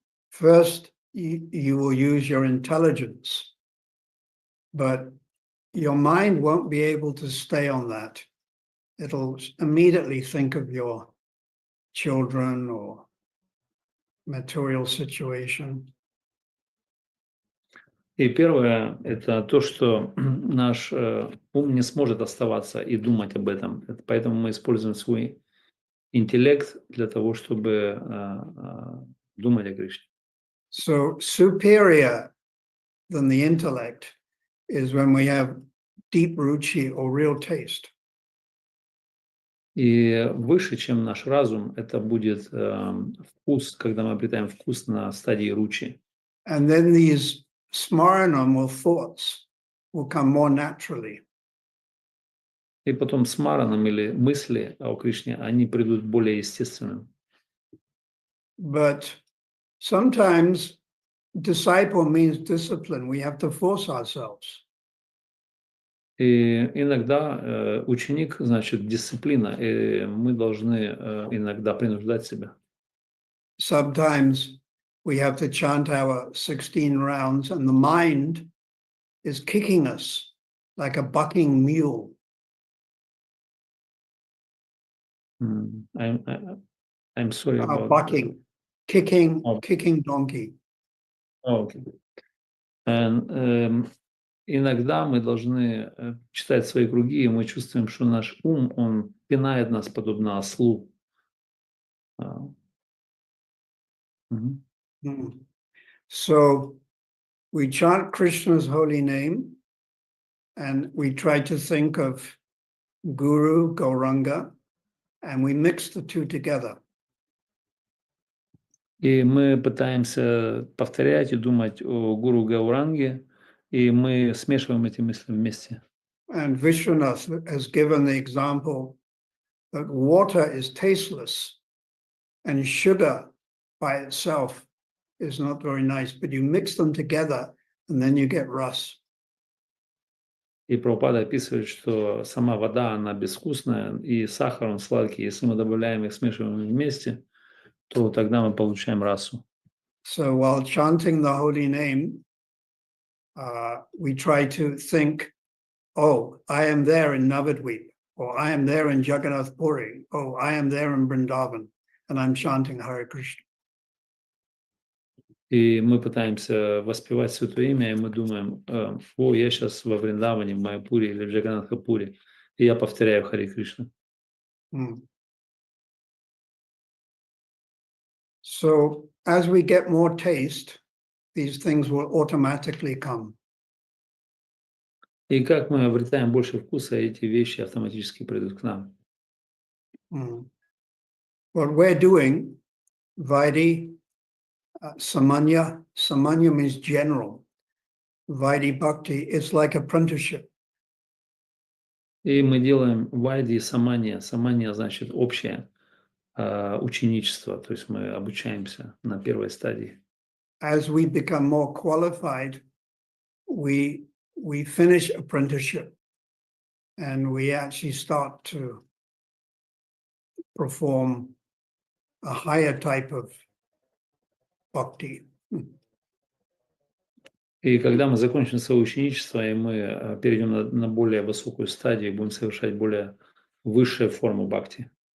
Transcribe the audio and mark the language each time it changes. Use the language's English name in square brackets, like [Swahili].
[English] First, you will use your intelligence, but your mind won't be able to stay on that. It'll immediately think of your children or material situation. [Russian] И первое – это то, что наш ум не сможет оставаться и думать об этом. Поэтому мы используем свой интеллект для того, чтобы думать о Кришне. [English] So superior than the intellect is when we have deep ruchi or real taste. [Russian] И выше, чем наш разум, это будет вкус, когда мы обретаем вкус на стадии ручи. [English] And then these smaranam or thoughts will come more naturally. [Russian] И потом смараном или мысли о Кришне, они придут более естественным. [English] But sometimes disciple means discipline. We have to force ourselves. [Russian] И иногда ученик, значит, дисциплина, и мы должны иногда принуждать себя. [English] Sometimes we have to chant our 16 rounds and the mind is kicking us like a bucking mule. I'm sorry about bucking, kicking, Oh. kicking donkey. Okay. And [Russian] иногда мы должны читать свои круги, и мы чувствуем, что наш ум, он пинает нас подобно ослу. Мгм. [English] So we chant Krishna's holy name and we try to think of Guru, Gauranga, and we mix the two together. [Russian] И мы пытаемся повторять и думать о Гуру Гауранге, и мы смешиваем эти мысли вместе. [English] And Vishwanath has given the example that water is tasteless and sugar by itself is not very nice, but you mix them together and then you get ras. [Russian] И Прабхупада описывает, что сама вода, она безвкусная, и сахар, он сладкий. Если мы добавляем их, смешиваем их вместе, то тогда мы получаем расу. [English] So while chanting the holy name, we try to think, oh, I am there in Navadvip, or I am there in Jagannath Puri, oh, I am there in Vrindavan, and I'm chanting Hare Krishna. [Russian] И мы пытаемся воспевать Святое Имя, и мы думаем, о, я сейчас во Вриндаване, в Майяпуре или в Джаганнатхапуре, и я повторяю Харе Кришна. [English] So as we get more taste, these things will automatically come. [Russian] И как мы обретаем больше вкуса, эти вещи автоматически придут к нам. [English] What we're doing, Vaidhi, Samanya means general. Vaidhi Bhakti, it's like apprenticeship. [Russian] И мы делаем вайди и самания. Самания значит общее ученичество, то есть мы обучаемся на первой стадии. [English] As we become more qualified, we finish apprenticeship and we actually start to perform a higher type of bhakti. И когда мы закончим свое ученичество, и мы перейдем на более высокую стадию, будем совершать более высшую форму бхакти.